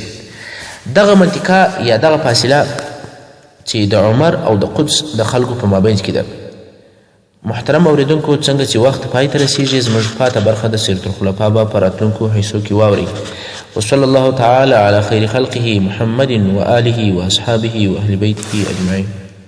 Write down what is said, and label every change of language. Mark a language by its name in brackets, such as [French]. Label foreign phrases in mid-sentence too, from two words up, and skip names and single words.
[Pashto] دغه منطقه یا دغه فاصله چې د عمر او د قدس د خلکو په مابین کې ده. محترم اوریدونکو څنګه چې وخت پای ته رسیږي زموږ پاته برخه د سیرت الخلفاء به په راتلونکو حصو کې واورئ. [Arabic] وصلی الله تعالی علی خیر خلقه محمد و آله و اصحابه و اهل بیته اجمعین.